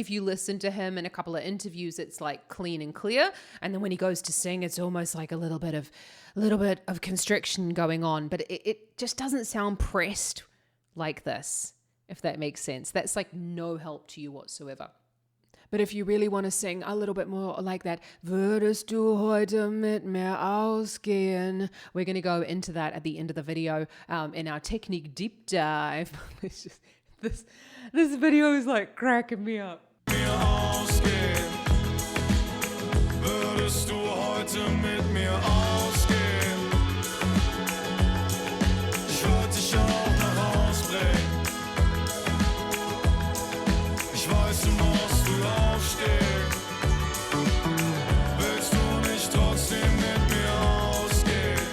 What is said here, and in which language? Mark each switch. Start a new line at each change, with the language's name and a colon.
English: If you listen to him in a couple of interviews, it's like clean and clear. And then when he goes to sing, it's almost like a little bit of constriction going on. But it just doesn't sound pressed like this, if that makes sense. That's like no help to you whatsoever. But if you really want to sing a little bit more like that, würdest du heute mit mir ausgehen? We're going to go into that at the end of the video in our technique deep dive. It's just, this video is like cracking me up.
German: Mir ausgehen? Würdest du heute mit mir ausgehen? Ich würde dich auch nach Haus bringen. Ich weiß, du musst früh aufstehen. Willst du nicht trotzdem mit mir ausgehen?